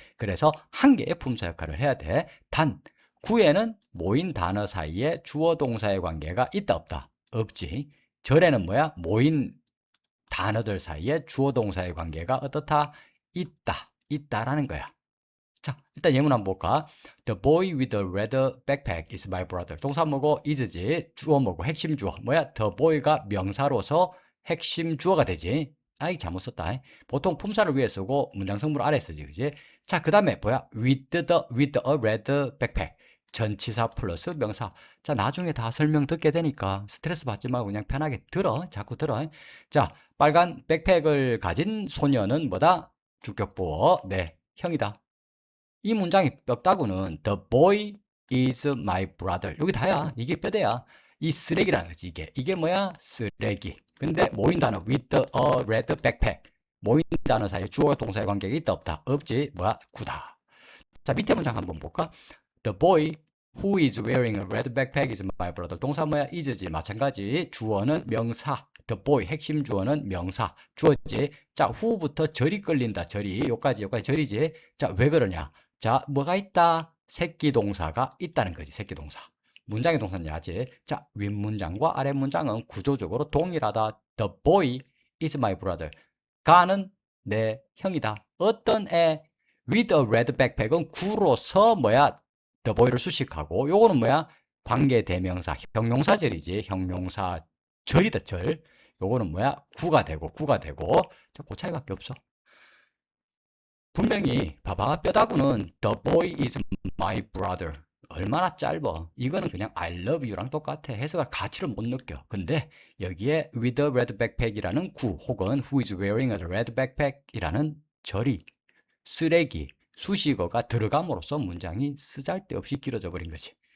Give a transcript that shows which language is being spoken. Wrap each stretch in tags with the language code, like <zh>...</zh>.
<ko>그래서 한 개의 품사 역할을 해야 돼. 단, 구에는 모인 단어 사이에 주어 동사의 관계가 있다, 없다? 없지. 절에는 뭐야? 모인 단어들 사이에 주어 동사의 관계가 어떻다? 있다라는 거야. 자, 일단 예문 한번 볼까?</ko> <en>The boy with the red backpack is my brother.</en> <ko>동사 뭐고 is지. 주어 뭐고 핵심 주어. 뭐야? The boy가 명사로서 핵심 주어가 되지. 아이 잘못 썼다. 보통 품사를 위에 쓰고 문장 성분을 아래 쓰지. 그지? 자, 그다음에 뭐야?</ko> <en>with a red backpack.</en> <ko>전치사 플러스 명사. 자, 나중에 다 설명 듣게 되니까 스트레스 받지 말고 그냥 편하게 들어. 자꾸 들어. 자, 빨간 백팩을 가진 소녀는 뭐다? 주격보어. 네, 형이다. 이 문장이 뼈다구는</ko> <en>The boy is my brother.</en> <ko>여기 다야. 이게 뼈대야. 이 쓰레기라는 거지, 이게. 이게 뭐야? 쓰레기. 근데 모인 단어</ko> <en>with a red backpack.</en> <ko>모인 단어 사이에 주어와 동사의 관계가 있다 없다? 없지. 뭐야? 구다. 자, 밑에 문장 한번 볼까?</ko> <en>The boy who is wearing a red backpack is my brother.</en> <ko>동사 뭐야? is지. 마찬가지. 주어는 명사. The boy. 핵심 주어는 명사. 주어지. 자, who부터 절이 끌린다. 절이. 요까지 절이지. 자, 왜 그러냐? 자, 뭐가 있다? 새끼 동사가 있다는 거지. 새끼 동사. 문장의 동사는 야지. 자, 윗문장과 아랫문장은 구조적으로 동일하다.</ko> <en>The boy is my brother.</en> <ko>가는 내 형이다. 어떤 애?</ko> <en>With a red backpack</en> <ko>은 구로서 뭐야? The boy를 수식하고 요거는 뭐야? 관계 대명사, 형용사절이지. 형용사 절이다, 절. 요거는 뭐야? 구가 되고. 자, 그 차이밖에 없어. 분명히 봐봐. 뼈다구는</ko> <en>the boy is my brother.</en> <ko>얼마나 짧아. 이거는 그냥</ko> <en>I love you</en> <ko>랑 똑같아. 해석할 가치를 못 느껴. 근데 여기에</ko> <en>with a red backpack</en> <ko>이라는 구 혹은</ko> <en>who is wearing a red backpack</en> <ko>이라는 절이 쓰레기, 수식어가 들어감으로써 문장이 쓰잘데없이 길어져 버린 거지.</ko>